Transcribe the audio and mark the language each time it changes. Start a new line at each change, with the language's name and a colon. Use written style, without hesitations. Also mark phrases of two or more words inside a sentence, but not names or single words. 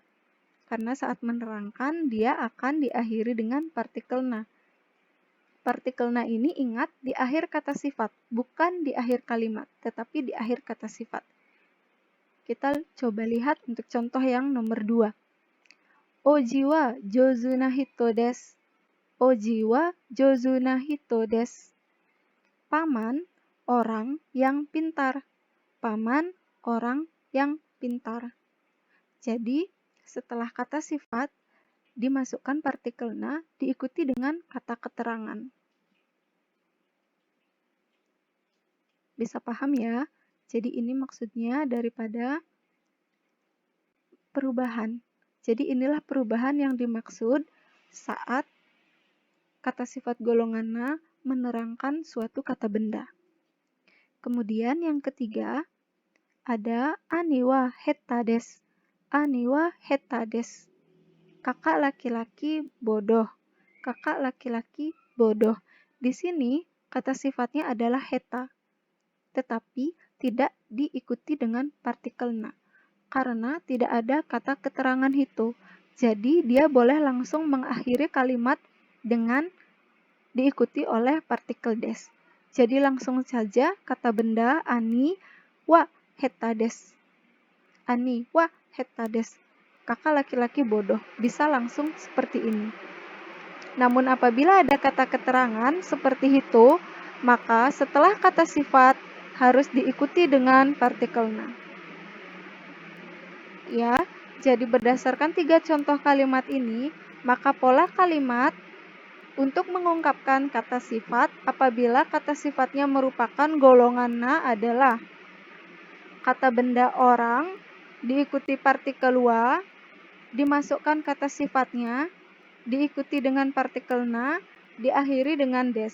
Indonesian: Karena saat menerangkan, dia akan diakhiri dengan partikel na. Partikel na ini ingat di akhir kata sifat, bukan di akhir kalimat, tetapi di akhir kata sifat. Kita coba lihat untuk contoh yang nomor 2.
Japanese: 叔父は上手な人です. 叔父は上手な人です.
Indonesian: Paman, orang yang pintar. Paman, orang yang pintar. Jadi, setelah kata sifat, dimasukkan partikel na diikuti dengan kata keterangan. Bisa paham ya? Jadi ini maksudnya daripada perubahan. Jadi inilah perubahan yang dimaksud saat kata sifat golongan na menerangkan suatu kata benda. Kemudian yang ketiga, ada
Japanese: 兄は下手です. 兄は下手です.
Indonesian: Kakak laki-laki bodoh. Kakak laki-laki bodoh. Di sini kata sifatnya adalah heta, tetapi tidak diikuti dengan partikel na, karena tidak ada kata keterangan hito. Jadi dia boleh langsung mengakhiri kalimat dengan diikuti oleh partikel des. Jadi langsung saja kata benda
Japanese: 兄は下手です. 兄は下手です.
Indonesian: Kakak laki-laki bodoh. Bisa langsung seperti ini. Namun apabila ada kata keterangan seperti hito, maka setelah kata sifat harus diikuti dengan partikel na. Ya, jadi berdasarkan 3 contoh kalimat ini, maka pola kalimat Untuk mengungkapkan kata sifat, apabila kata sifatnya merupakan golongan na adalah kata benda orang, diikuti partikel wa, dimasukkan kata sifatnya, diikuti dengan partikel na, diakhiri dengan des.